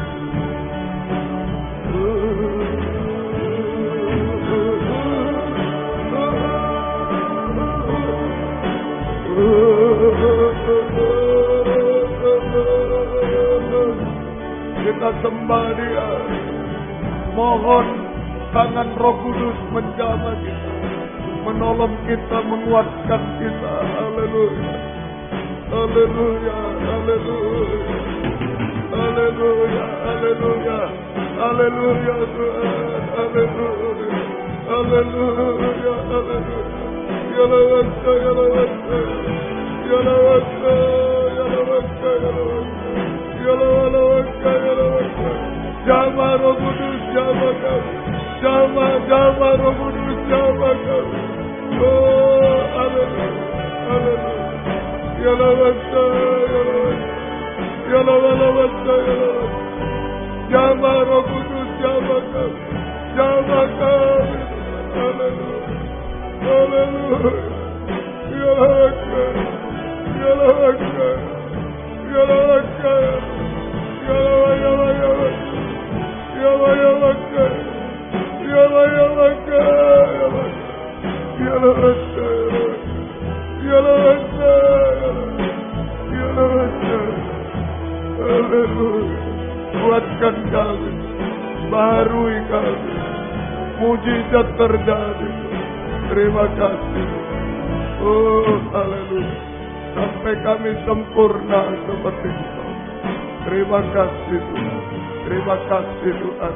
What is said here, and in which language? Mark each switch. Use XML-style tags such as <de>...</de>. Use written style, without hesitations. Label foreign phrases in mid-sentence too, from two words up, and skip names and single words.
<id>Kita sembah Dia. Mohon tangan Roh Kudus menjamah kita, menolong kita, menguatkan kita. Haleluya. Haleluya. Haleluya. Haleluya. Haleluya. Haleluya Tuhan. Haleluya. Haleluya. Haleluya. Yalawakka, yalawakka. Yalawakka, yalawakka, yalawakka. Yalawakka, yalawakka. Jamah Roh Kudus, jamah kami. Jamah Roh Kudus, jamah kami. Oh, haleluya. Haleluya. Yalawakka, yalawakka. Yalawakka, yalawakka. Jamah Roh Kudus, jamah kami. Jamah kami. Haleluya. Haleluya. Yalawakka. Yalawakka. Yalawakka. Yalawakka. Yalawakka. Yalawakka. Yalawakka. Yalawakka. Yalawakka. Haleluya. Kuatkan kami. Baharui kami. Mujizat terjadi. Terima kasih. Oh, haleluya. Sampai kami sempurna seperti itu. Terima kasih Tuhan. Terima kasih Tuhan.</id>